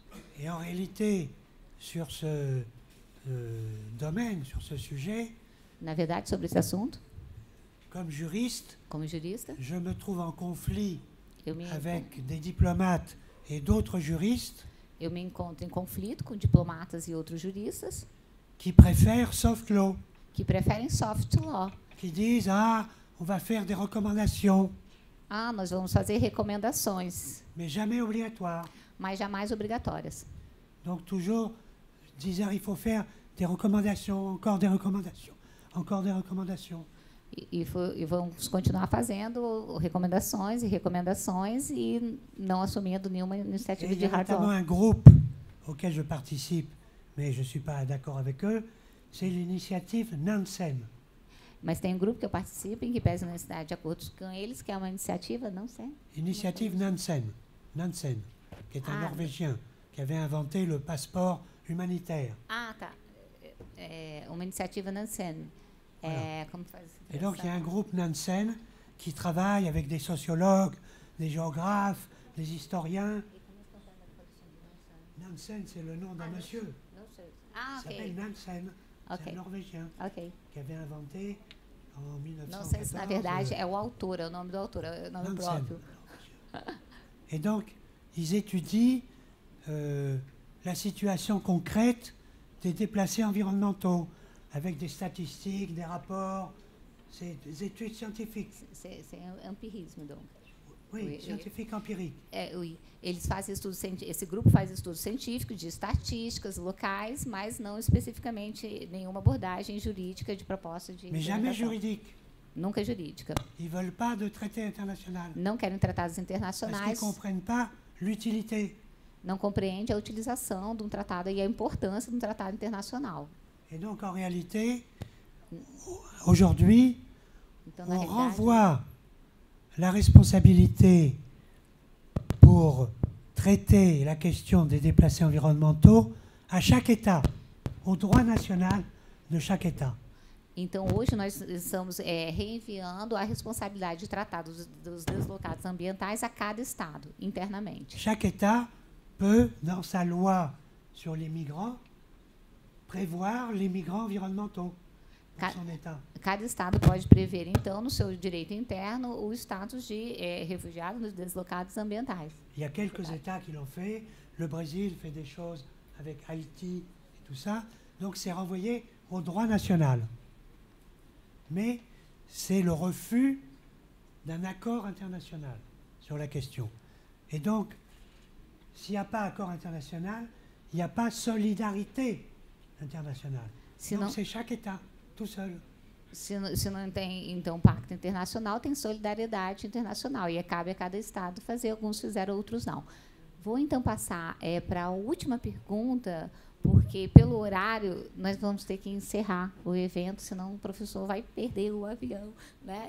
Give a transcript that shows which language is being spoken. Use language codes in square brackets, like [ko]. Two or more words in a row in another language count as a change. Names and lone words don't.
[fr] Et en réalité, sur ce domaine, sur ce sujet, [pt] Na verdade, sobre esse assunto, [fr] comme juriste, [pt] como jurista, [fr] je me trouve en conflit [pt] eu me [fr] avec des diplomates et d'autres juristes [pt] encontro em conflito com diplomatas e outros juristas [fr] qui préfèrent [en] soft law, [pt] que preferem [en] soft law. [fr] qui disent « Ah, on va faire des recommandations, [pt] Ah, nós vamos fazer recomendações, [fr] mais jamais obligatoires. [pt] mas jamais obrigatórias. » [fr] Donc toujours dire il faut faire des recommandations, encore des recommandations, encore des recommandations. [pt] E vamos continuar fazendo recomendações e não assumindo nenhuma iniciativa [fr] Et il [pt] de [fr] y a [pt] hard [fr] notamment [pt] law. [fr] un groupe auquel je participe, mais je ne suis pas d'accord avec eux, c'est l'initiative Nansen. [pt] Mas tem um grupo que eu participo em que pesa a necessidade de acordo com eles, que é uma iniciativa, não sei. [fr] Initiative Nansen, Nansen, qui est un Ah. Norvégien, qui avait inventé le passeport humanitaire. [pt] Ah, tá. É uma iniciativa Nansen. Como faz? [fr] Et donc il y a un groupe Nansen qui travaille avec des sociologues, des géographes, des historiens. Nansen, c'est le nom d'un monsieur. [pt] Não sei. Ah, [fr] Il s'appelle ok. Nansen. C'est Ok. un Norvégien Ok. qui avait inventé en 1914. [pt] Não sei se na verdade é o autor, é o nome do autor, é o nome [fr] Nansen. [pt] próprio. [fr] Et donc, ils étudient la situation concrète des déplacés environnementaux, avec des statistiques, des rapports, c'est des études scientifiques. C'est [pt] um empirismo, [fr] donc. Oui, Oui, scientifiques empiriques. Oui. [pt] Eles fazem estudos esse grupo faz estudos científicos de estatísticas locais, mas não especificamente nenhuma abordagem jurídica de proposta de [fr] Mais jamais [pt] implementação. [fr] juridique. [pt] Nunca jurídica. [fr] Ils ne veulent pas de traité international. [pt] Não querem tratados [fr] Parce qu'ils ne [pt] internacionais, [fr] comprennent pas l'utilité. [pt] não compreende a utilização de um tratado e a importância de um tratado internacional. [fr] Et donc, en réalité, aujourd'hui, [pt] Então, na [fr] on [pt] realidade, [fr] renvoie la responsabilité pour traiter la question des déplacés environnementaux à chaque État, au droit national de chaque État. [pt] Então, hoje, nós estamos reenviando a responsabilidade de tratar dos deslocados ambientais a cada Estado, internamente. [fr] Chaque État peut, dans sa loi sur les migrants, prévoir les migrants environnementaux dans son État. [pt] Cada Estado pode prever, então, no seu direito interno, o status de refugiados, dos deslocados ambientais. [fr] Il y a quelques États qui l'ont fait. Le Brésil fait des choses avec Haïti et tout ça. Donc, c'est renvoyé au droit national. Mais c'est le refus d'un accord international sur la question. Et donc, s'il n'y a pas accord international, il n'y a pas solidarité internationale. Donc, c'est chaque État, tout seul. [pt] Se não tem, então, pacto internacional, tem solidariedade internacional. E cabe a cada Estado fazer. Alguns fizeram, outros não. Vou, então, passar para a última pergunta, porque, pelo horário, nós vamos ter que encerrar o evento, senão o professor vai perder o avião, né?